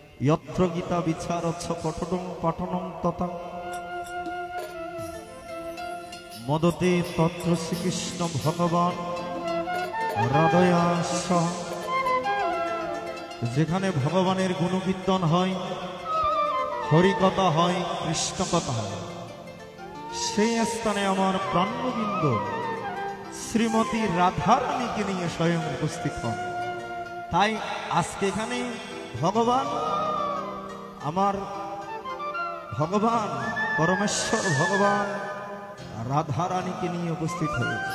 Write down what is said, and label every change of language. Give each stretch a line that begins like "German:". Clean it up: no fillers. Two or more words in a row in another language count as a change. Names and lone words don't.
Sanskrit: यत्र गीता विचारच्छ पठनं पठनं तथा मदते तत्र श्रीकृष्ण भगवान हृदयाश
Bangla: যেখানে ভগবানের গুণকীর্তন হয়, হরিকথা হয়, কৃষ্ণকথা হয়, সেই স্থানে আমার প্রাণবিন্দ শ্রীমতী রাধারানীকে নিয়ে স্বয়ং উপস্থিত হন। তাই আজকে এখানে ভগবান, আমার ভগবান পরমেশ্বর ভগবান রাধারানীকে নিয়ে উপস্থিত হয়েছে।